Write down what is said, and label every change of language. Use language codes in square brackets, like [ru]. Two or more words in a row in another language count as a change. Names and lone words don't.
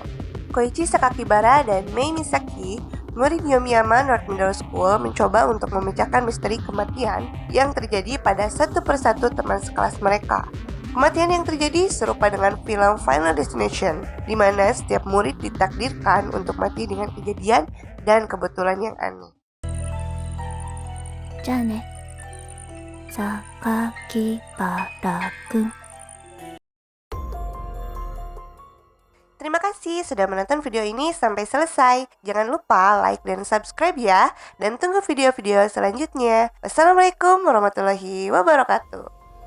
[id] Koichi Sakakibara dan Mei Misaki, murid Yomiyama North Middle School, mencoba untuk memecahkan misteri kematian yang terjadi pada satu persatu teman sekelas mereka. Kematian yang terjadi serupa dengan film Final Destination, di mana setiap murid ditakdirkan untuk mati dengan kejadian dan kebetulan yang aneh. [ja] じゃあね。Sakakibara kun. [id] Terima kasih sudah menonton video ini sampai selesai. Jangan lupa like dan subscribe ya. Dan tunggu video-video selanjutnya. [ar] والسلام عليكم ورحمة الله وبركاته.